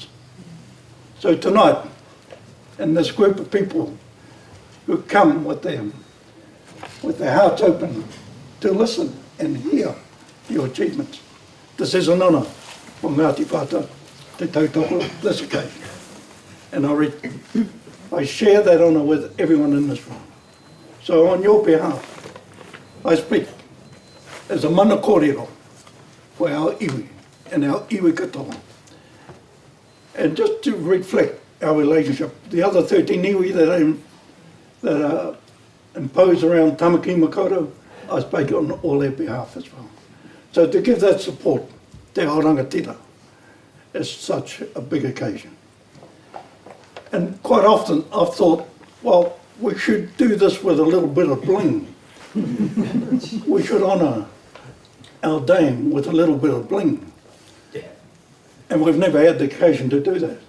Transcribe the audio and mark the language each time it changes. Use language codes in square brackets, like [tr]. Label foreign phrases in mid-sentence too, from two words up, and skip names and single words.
[en] So tonight, and this group of people who come with their hearts open to listen and hear your achievements, this is an honour for Ngāti Whātua [mi] te tautoko [en] this occasion. And I share that honour with everyone in this room. So on your behalf, I speak as a [mi] mana kōrero [en] for our iwi and our [mi] iwi katoa. [en] And just to reflect our relationship, the other 13 iwi that are imposed around Tamaki Makaurau, I speak on all their behalf as well. So to give that support, [mi] te ao rangatira, [en] is such a big occasion. And quite often I've thought, well, we should do this with a little bit of bling. We should honour our dame with a little bit of bling. And we've never had the occasion to do that.